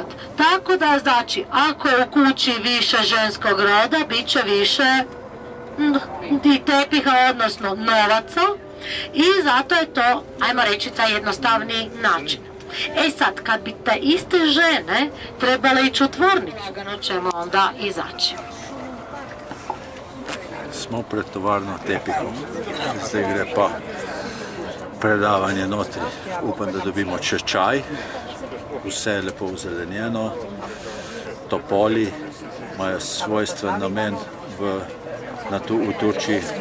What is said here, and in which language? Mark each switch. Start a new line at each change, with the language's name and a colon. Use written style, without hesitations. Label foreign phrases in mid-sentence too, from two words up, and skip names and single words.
Croatian: Tako da, znači, ako je u kući više ženskog roda, bit će više tepiha, odnosno novaca, i zato je to, ajmo reći, taj jednostavni način. E sad, kad bi te iste žene trebale ići u tvornicu, ćemo onda izaći.
Slovenian: Smo pred tovarno tepihom. Zdaj gre pa predavanje notri. Upam, da dobimo še čaj. Vse je lepo uzelenjeno. Topoli imajo svojstven namen v Turčiji.